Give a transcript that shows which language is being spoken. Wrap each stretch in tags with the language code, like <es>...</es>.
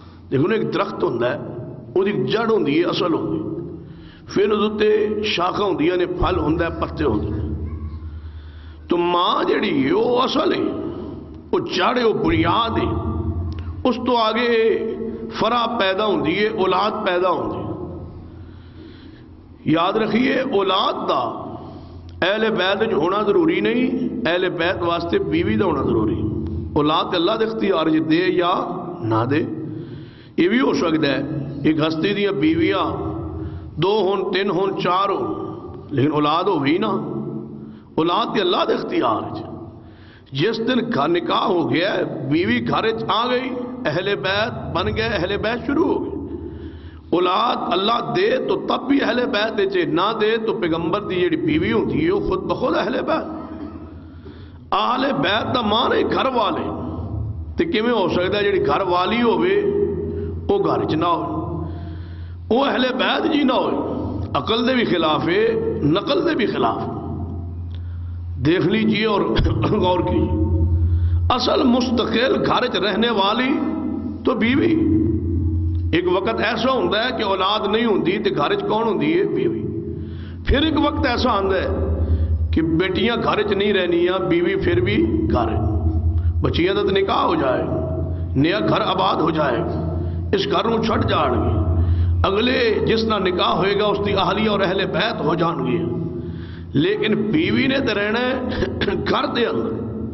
<ur>دیکھو ایک درخت ہوتا ہے، وہ جڑ ہوتی ہے، اصل ہوتی ہے، پھر اس اتنے شاخا ہوں، یعنی پھل ہوں، پتے ہوں. تو ماں جڑی وہ اصل ہے، وہ جڑ ہے وہ بنیاد ہے، اس تو آگے فرا پیدا ہوتی ہے، اولاد پیدا ہوتی ہے.</ur> <pa>یاد رکھیے اولاد دا اہل بیت وچ ہونا ضروری نہیں، اہل بیت واسطے بیوی دا ہونا ضروری. اولاد اللہ دے اختیار جی دے یا نہ دے، یہ بھی ہو سکتا ہے ایک ہستی دیا بیویاں دو ہون، تین ہون، چار ہون، لیکن اولاد ہو بھی نا، اولاد تے اللہ دے اختیار جی. جس دن گھر نکاح ہو گیا ہے، بیوی گھر آ گئی، اہل بیت بن گئے، اہل بیت شروع ہو گئے، اولاد اللہ دے تو تب بھی اہل بیت دے، چاہے نہ دے تو پیغمبر دی جڑی بیوی ہوتی ہے وہ خود بخود اہل بیت. اہل بیت دا مان ہے گھر والے، تے کیویں ہو سکدا ہے جڑی گھر والی ہووے او گھر چ نہ ہو، او اہل بیت جی نہ ہو. عقل دے بھی خلاف ہے، نقل دے بھی خلاف،</pa> <ur>دیکھ لیجئے اور غور کیجئے.</ur> <pa>اصل مستقل گھر چ رہنے والی تو بیوی.</pa> <ur>ایک وقت ایسا ہوتا ہے کہ اولاد نہیں ہوتی تو گھر چ کون ہوتی ہے؟ بیوی.</ur> <pa>پھر ایک وقت ایسا آتا ہے کہ بیٹیاں گھر چ نہیں رہنیاں، بیوی پھر بھی گھر، بچیاں دا نکاح ہو جائے، نیا گھر آباد ہو جائے، اس گھر نوں چھٹ جان گے، اگلے جس نہ نکاح ہوئے گا اس کی اہلیہ اور اہل بیت ہو جان گے، لیکن بیوی نے تو رہنا ہے گھر دے اندر.</pa>